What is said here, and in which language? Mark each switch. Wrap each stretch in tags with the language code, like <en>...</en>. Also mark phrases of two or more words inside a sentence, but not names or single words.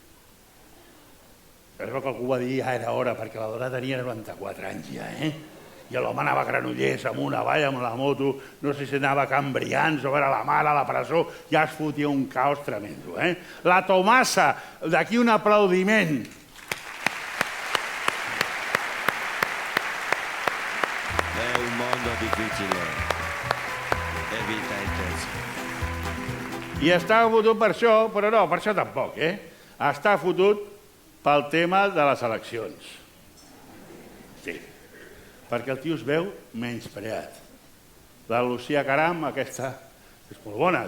<ca>Es veu que algú va dir ja era hora, perquè la dona tenia 94 anys ja, i l'home anava a Granollers amunt avall amb la moto, no sé si anava a Can Brians o era la mare a la presó, ja es fotia un caos tremendo. La Tomasa, d'aquí un aplaudiment.</ca> <it>È un mondo difficile, è vita intensa.</it> <ca>I està fotut per això, però no, per això tampoc, Està fotut pel tema de les eleccions. Sí. Perquè el tio es veu menyspreat. La Lucía Caram, aquesta, és molt bona.</ca>